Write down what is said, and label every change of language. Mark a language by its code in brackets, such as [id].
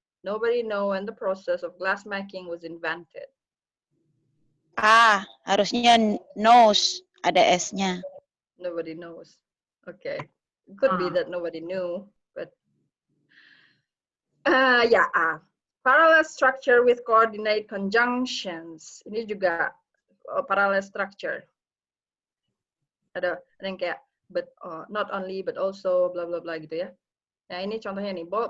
[en] Nobody know when the process of glass making was invented. [id] Harusnya knows, ada S-nya. [en] Nobody knows. Okay. It could be that nobody knew, but ya A. Parallel structure with coordinate conjunctions. [id] Ini juga parallel structure. Ada yang kayak [en] but not only but also [id] bla bla bla gitu ya. Nah, ini contohnya nih.